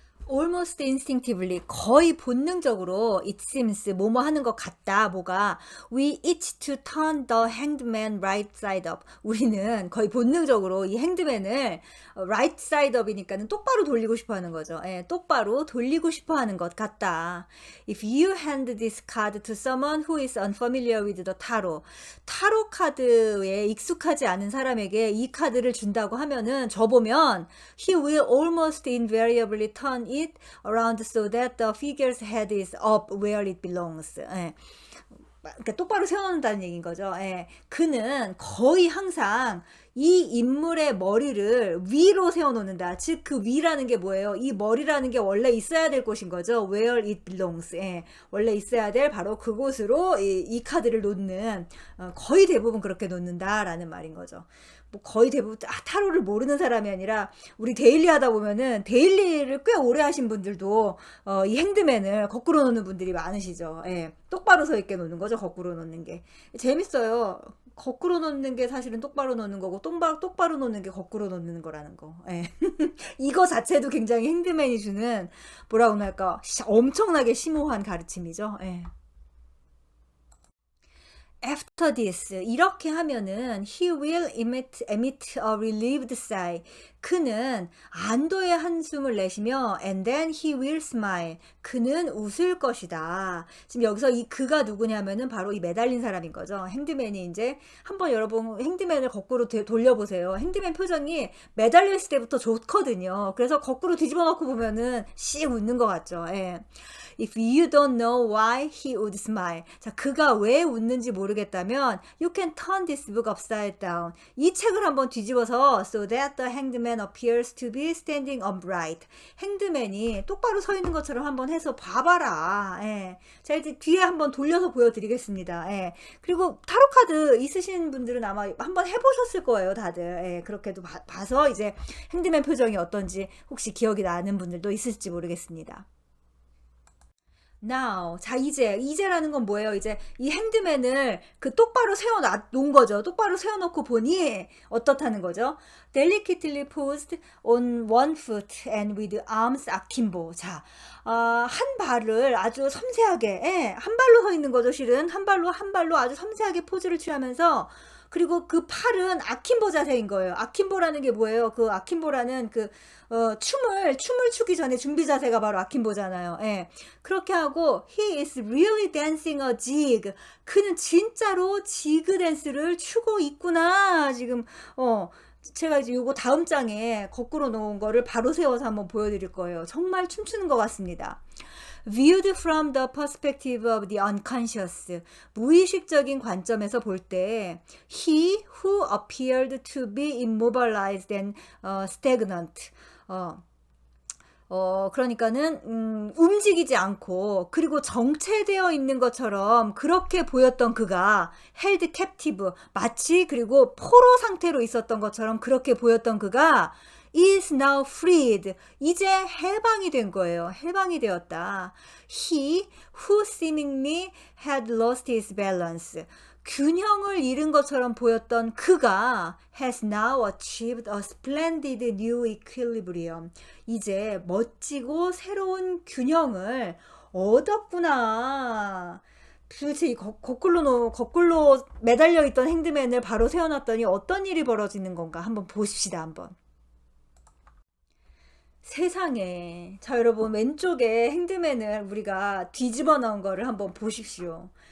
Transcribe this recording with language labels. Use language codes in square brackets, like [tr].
[en] almost instinctively [ko] 거의 본능적으로 [en] it seems [ko] 뭐뭐 하는 것 같다 뭐가 [en] we itch to turn the hanged man right side up [ko] 우리는 거의 본능적으로 이 행드맨을 [en] right side up [ko] 이니까는 똑바로 돌리고 싶어 하는 거죠. 예, 똑바로 돌리고 싶어 하는 것 같다. [en] If you hand this card to someone who is unfamiliar with the [ko] 타로 카드에 익숙하지 않은 사람에게 이 카드를 준다고 하면은 저보면 [en] he will almost invariably turn it around so that the figure's head is up where it belongs. [ko] 예. 그러니까 똑바로 세워놓는다는 얘기인 거죠. 예. 그는 거의 항상 이 인물의 머리를 위로 세워놓는다. 즉 그 위라는 게 뭐예요? 이 머리라는 게 원래 있어야 될 곳인 거죠. [en] Where it belongs. 예. [ko] 원래 있어야 될 바로 그곳으로 이 카드를 놓는 거의 대부분 그렇게 놓는다라는 말인 거죠. 뭐 거의 대부분 타로를 모르는 사람이 아니라 우리 데일리 하다 보면은 데일리를 꽤 오래 하신 분들도 이 핸드맨을 거꾸로 놓는 분들이 많으시죠. 예. 똑바로 서 있게 놓는 거죠. 거꾸로 놓는 게 재밌어요. 거꾸로 놓는 게 사실은 똑바로 놓는 거고 똑바로 놓는 게 거꾸로 놓는 거라는 거. 예. 이거 자체도 굉장히 핸드맨이 주는 뭐라고 할까 엄청나게 심오한 가르침이죠. 예. [en] After this [ko] 이렇게 하면은 [en] he will emit a relieved sigh [ko] 그는 안도의 한숨을 내쉬며 [en] and then he will smile [ko] 그는 웃을 것이다. 지금 여기서 이 그가 누구냐면은 바로 이 매달린 사람인 거죠. 핸드맨이 이제 한번 여러분 핸드맨을 거꾸로 돌려보세요. 핸드맨 표정이 매달려 있을 때부터 좋거든요. 그래서 거꾸로 뒤집어 놓고 보면은 씩 웃는 것 같죠. 예. [en] If you don't know why he would smile. [ko] 자, 그가 왜 웃는지 모르겠다면 [en] you can turn this book upside down. [ko] 이 책을 한번 뒤집어서 [en] so that the hanged man appears to be standing upright. [ko] 행드맨이 똑바로 서 있는 것처럼 한번 해서 봐봐라. 예. 자, 이제 뒤에 한번 돌려서 보여드리겠습니다. 예. 그리고 타로 카드 있으신 분들은 아마 한번 해보셨을 거예요, 다들. 예. 그렇게도 봐서 이제 행드맨 표정이 어떤지 혹시 기억이 나는 분들도 있을지 모르겠습니다. Now, 자 이제라는 건 뭐예요? 이제 이 핸드맨을 그 똑바로 세워놓은 거죠. 똑바로 세워놓고 보니 어떻다는 거죠? [en] Delicately posed on one foot and with arms akimbo. [ko] 자, 한 발을 아주 섬세하게, 예, 한 발로 서 있는 거죠. 실은 한 발로 아주 섬세하게 포즈를 취하면서. 그리고 그 팔은 아킴보 자세인 거예요. 아킴보라는 게 뭐예요? 그 아킴보라는 춤을 추기 전에 준비 자세가 바로 아킴보잖아요. 예. 그렇게 하고 [en] he is really dancing a jig. [ko] 그는 진짜로 지그 댄스를 추고 있구나. 지금 제가 이제 요거 다음 장에 거꾸로 놓은 거를 바로 세워서 한번 보여드릴 거예요. 정말 춤추는 것 같습니다. [en] Viewed from the perspective of the unconscious. [ko] 무의식적인 관점에서 볼 때 [en] he who appeared to be immobilized and stagnant. [ko] 그러니까는 움직이지 않고 그리고 정체되어 있는 것처럼 그렇게 보였던 그가 [en] held captive [ko] 마치 그리고 포로 상태로 있었던 것처럼 그렇게 보였던 그가 [en] is now freed. [ko] 이제 해방이 된 거예요. 해방이 되었다. [en] He who seemingly had lost his balance. [ko] 균형을 잃은 것처럼 보였던 그가 [en] has now achieved a splendid new equilibrium. [ko] 이제 멋지고 새로운 균형을 얻었구나. 도대체 이 거꾸로 매달려 있던 핸드맨을 바로 세워놨더니 어떤 일이 벌어지는 건가 한번 보십시다. 한번. 세상에. 자, 여러분 왼쪽에 핸드맨을 우리가 뒤집어 놓은 거를 한번 보십시오.